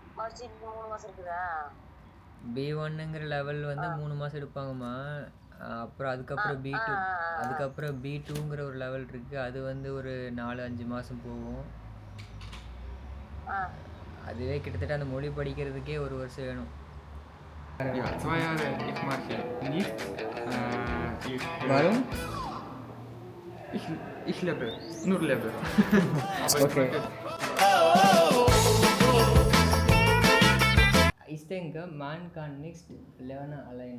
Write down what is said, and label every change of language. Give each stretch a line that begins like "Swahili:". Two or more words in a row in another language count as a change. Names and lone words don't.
Tamil: B1ங்கிற லெவல் வந்து 3 மாசம் எடுப்பாங்கம்மா. அப்புறம் அதுக்கப்புறம் B2ங்கிற ஒரு லெவல் இருக்கு. அது வந்து ஒரு 4, 5 மாசம் போகும். அதுவே கிட்டத்தட்ட அந்த மொழி படிக்கிறதுக்கே 1 வருஷம் வேணும்.
German: Ja, 2 Jahre, ich mache nichts. Warum? Ich lebe, nur lebe. Okay. Ich denke, man kann nicht lernen alleine.